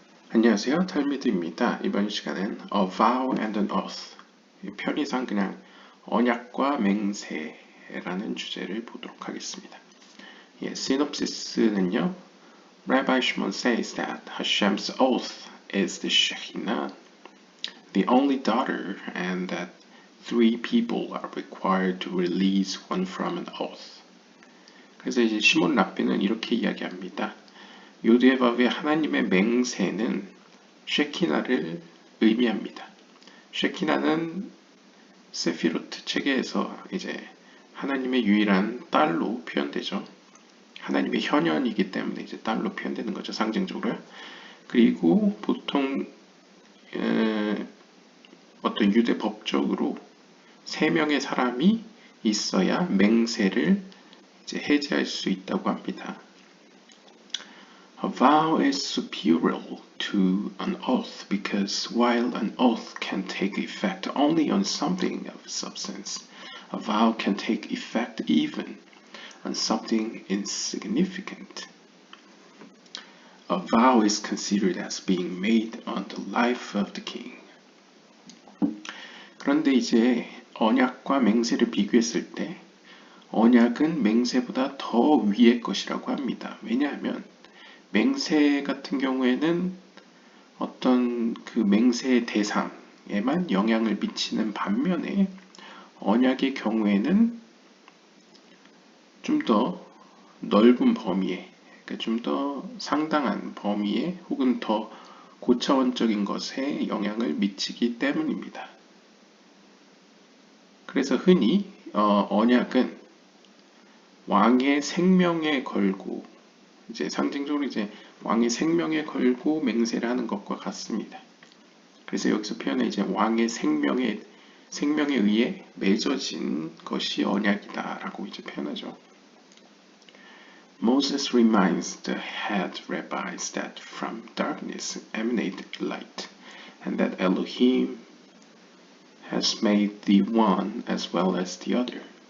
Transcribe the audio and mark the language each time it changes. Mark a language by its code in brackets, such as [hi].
[ko] 안녕하세요, 탈미드입니다. 이번 시간은 [en] A Vow and an Oath, [ko] 편의상 그냥 언약과 맹세라는 주제를 보도록 하겠습니다. 시놉시스는요, [en] Rabbi Shimon says that Hashem's oath is the Shekhinah, the only daughter, and that 3 people are required to release one from an oath. [ko] 그래서 이제 시몬 랍비는 이렇게 이야기합니다. 요드의 법의 하나님의 맹세는 쉐키나를 의미합니다. 쉐키나는 세피로트 체계에서 이제 하나님의 유일한 딸로 표현되죠. 하나님의 현현이기 때문에 이제 딸로 표현되는 거죠, 상징적으로요. 그리고 보통 어떤 유대 법적으로 3명의 사람이 있어야 맹세를 이제 해제할 수 있다고 합니다. [en] A vow is superior to an oath because while an oath can take effect only on something of substance, a vow can take effect even on something insignificant. A vow is considered as being made on the life of the king. [ko] 그런데 이제 언약과 맹세를 비교했을 때 언약은 맹세보다 더 위의 것이라고 합니다. 왜냐하면 맹세 같은 경우에는 어떤 그 맹세의 대상에만 영향을 미치는 반면에 언약의 경우에는 좀 더 넓은 범위에, 그러니까 좀 더 상당한 범위에 혹은 더 고차원적인 것에 영향을 미치기 때문입니다. 그래서 흔히 언약은 왕의 생명에 걸고 이제 상징적으로 이제 왕의 생명에 걸고 맹세를 하는 것과 같습니다. 그래서 여기서 표현해 이제 왕의 생명에 의해 맺어진 것이 언약이다라고 이제 표현하죠. [en] Moses reminds the head rabbis that from darkness emanated light, and that Elohim has made the one as well as the other.